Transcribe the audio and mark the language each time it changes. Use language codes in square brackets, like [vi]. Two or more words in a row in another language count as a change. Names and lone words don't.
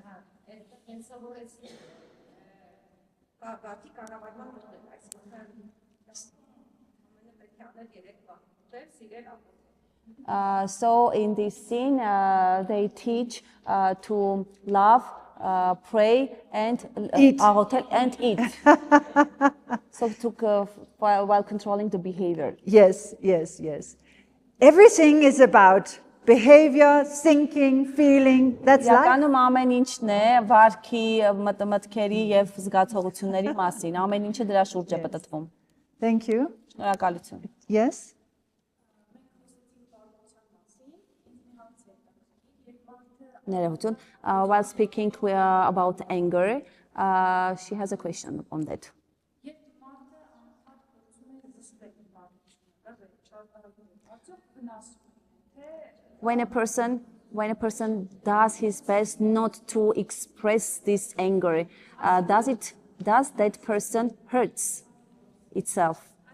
[en] So in this scene, they teach to love, pray, and eat. And eat. So while controlling the behavior. Yes, yes, yes. Everything is about behavior, thinking, feeling. That's life. [hy] Իրականում ամեն ինչն է վարքի, մտքերի եւ զգացողությունների մասին։ Ամեն ինչը դրա շուրջ է պատտվում։ [en] Thank you. [hy] Շնորհակալություն։ [en] Yes. [hy] Ներողություն. [en] While speaking about anger, she has a question on that. When a person does his best not to express this anger, does that person hurts itself?